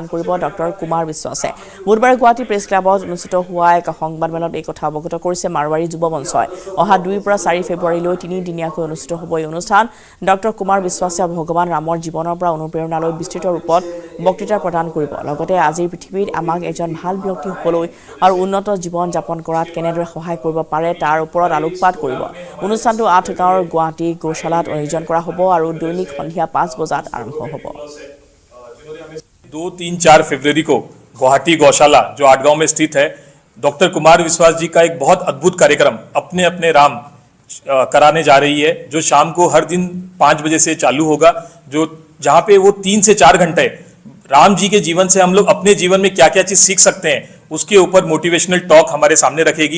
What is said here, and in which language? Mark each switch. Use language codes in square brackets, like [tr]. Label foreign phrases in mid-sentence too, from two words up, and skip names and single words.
[as] কৰিব ডক্টৰ কুমাৰ বিশ্বাসে বুধবাৰে গুৱাহাটী প্ৰেছ ক্লাবত অনুষ্ঠিত হোৱা এক সংবাদমেলত এই কথা অৱগত কৰিছে মাৰৱাৰী যুৱ মঞ্চই অহা 2 পৰা 4 ফেব্ৰুৱাৰীলৈ 3 দিনীয়াকৈ অনুষ্ঠিত হ'ব এই অনুষ্ঠান ডক্টৰ কুমাৰ বিশ্বাসে ভগৱান ৰামৰ জীৱনৰ পৰা অনুপ্ৰেৰণা লৈ বিস্তৃত ৰূপত বক্তৃতা প্ৰদান কৰিব লগতে আজিৰ পৃথিৱীত আমাক এজন ভাল ব্যক্তি হ'বলৈ আৰু উন্নত জীৱন যাপন কৰাত কেনেদৰে সহায় কৰিব পাৰে তাৰ ওপৰত আলোকপাত কৰিব অনুষ্ঠানটো 8 গাঁৱৰ গুৱাহাটী গোশালাত আয়োজন কৰা হ'ব আৰু দৈনিক সন্ধিয়া 5 বজাত আৰম্ভ হ'ব [hi] 2, 3, 4 फरवरी को गुवाहाटी गौशाला जो आठगांव में स्थित है, डॉक्टर कुमार विश्वास जी का एक बहुत अद्भुत कार्यक्रम अपने अपने राम कराने जा रही है, जो शाम को हर दिन 5 बजे से चालू होगा, जो जहां पे वो 3 से 4 घंटे राम जी के जीवन से हम लोग अपने जीवन में क्या क्या चीज सीख सकते हैं उसके ऊपर [en] motivational talk [hi] हमारे सामने रखेगी।